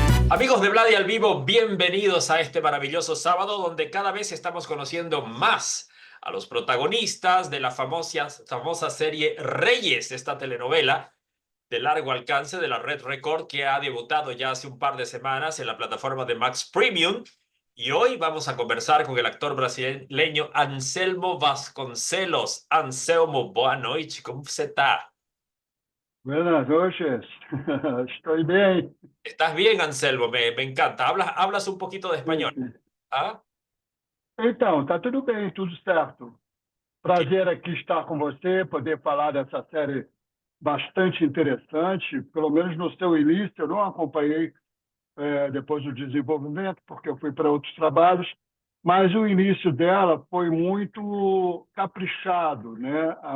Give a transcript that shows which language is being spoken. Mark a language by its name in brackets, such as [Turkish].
[Spanish] Amigos de Vladi al Vivo, bienvenidos a este maravilloso sábado donde cada vez estamos conociendo más a los protagonistas de la famosa serie Reyes, esta telenovela de largo alcance de la Red Record que ha debutado ya hace un par de semanas en la plataforma de Max Premium. Y hoy vamos a conversar con el actor brasileño Anselmo Vasconcelos. [Portuguese] Anselmo, boa noite, como você está? [Spanish] Buenas noches, estoy bien. ¿Estás bien, Anselmo? Me encanta. ¿Hablas un poquito de [Portuguese] Sim, [Spanish] español? [Portuguese] sim. ¿Ah? Então, tá tudo bem, tudo certo. [Spanish] ¿Qué? [Portuguese] Prazer aqui estar com você, poder falar dessa série bastante interessante, pelo menos no seu início, eu não acompanhei depois do desenvolvimento, porque eu fui para outros trabalhos, mas o início dela foi muito caprichado, né?